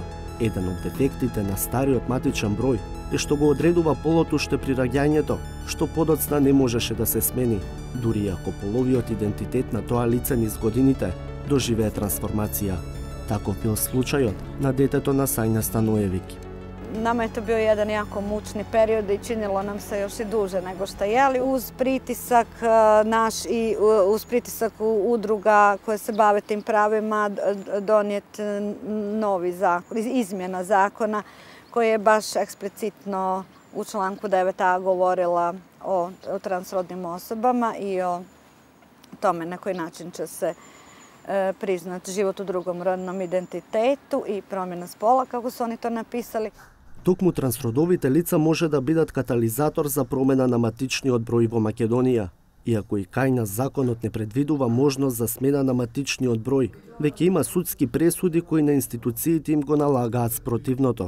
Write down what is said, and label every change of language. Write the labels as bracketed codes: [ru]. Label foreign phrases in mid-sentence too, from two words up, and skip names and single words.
[mk] Еден од дефектите на стариот матичен број е што го одредува полот уште при раѓањето, што подоцна не можеше да се смени, дури ако половиот идентитет на тоа лице низ годините доживее трансформација. Таков бил случајот на детето на Сања Станоевиќ. [hr] nama je to bio jedan jako mučni period i činilo nam se još i duže nego što je. Ali uz pritisak naš i uz pritisak udruga koje se bave tim pravima donijet novi zakon, izmjena zakona koji je baš eksplicitno u članku 9a govorila o transrodnim osobama i o tome na koji način će se priznat život u drugom rodnom identitetu и промена spola, [mk] како се они то написали. Токму трансродовите лица може да бидат катализатор за промена на матичниот број во Македонија. Иако и кај нас законот не предвидува можност за смена на матичниот број, веќе има судски пресуди кои на институциите им го налагаат спротивното.